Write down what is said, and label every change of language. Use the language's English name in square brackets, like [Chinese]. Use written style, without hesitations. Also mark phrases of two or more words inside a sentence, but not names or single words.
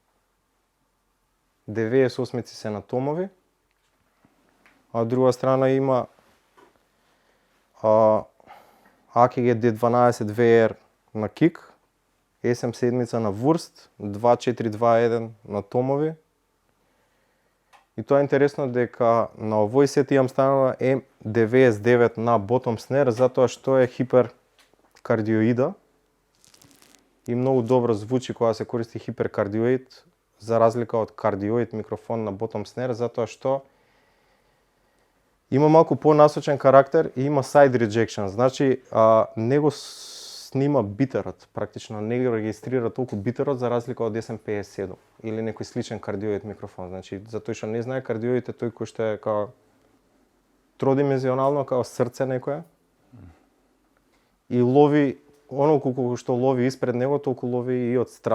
[Macedonian] 98 се на томови. А од друга страна има AKG D12 VR на кик, SM7 на вурст, 2421 на томови. И тоа е интересно дека на овој сет имам станува M99 на [English] bottom snare, [Macedonian] затоа што е хиперкардиоида и многу добро звучи кога се користи хиперкардиоид, за разлика од кардиоид микрофон на [English] bottom snare, [Macedonian] затоа што има малку понасочен карактер и има [English] side rejection, [Macedonian] значи не го снима битерот, практично не го регистрира толку битерот за разлика од SM57 или некој сличен кардиоид микрофон. Значи, затоа што не знае, кардиоид е тој кој што е као тродимензионално, као срце некое. И лови оноку колку што лови испред него, толку лови и од страна.